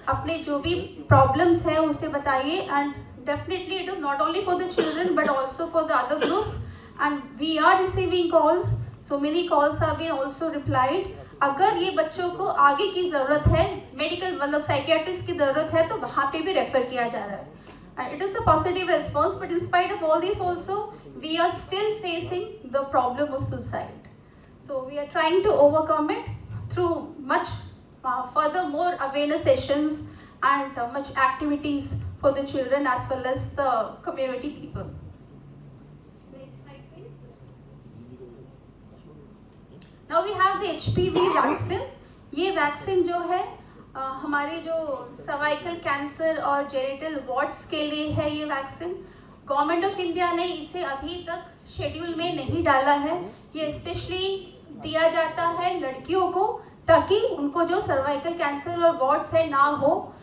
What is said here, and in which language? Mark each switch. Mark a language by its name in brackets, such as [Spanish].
[Hindi] अपने जो भी प्रॉब्लम्स है उसे बताइए. [English] And definitely it is not only for the children but also for the other groups. And we are receiving calls, so many calls are been also replied. [Hindi] अगर ये बच्चों को आगे की जरूरत है, मेडिकल मतलब साइकियाट्रिस्ट की जरूरत है, तो वहाँ पे भी रेफर किया जा रहा है. [English] It is a positive response, but in spite of all this also, we are still facing the problem of suicide. So we are trying to overcome it through much furthermore awareness sessions and much activities for the children as well as the community people. Next slide, please. Now we have the HPV vaccine. [Hindi] ये vaccine जो है हमारे जो cervical cancer और genital wards के लिए है। ये वैक्सीन गवर्नमेंट ऑफ इंडिया ने इसे अभी तक शेड्यूल में नहीं डाला है। ये स्पेशली दिया जाता है लड़कियों को, ताकि उनको जो सर्वाइकल कैंसर और वॉर्ड्स है ना हो।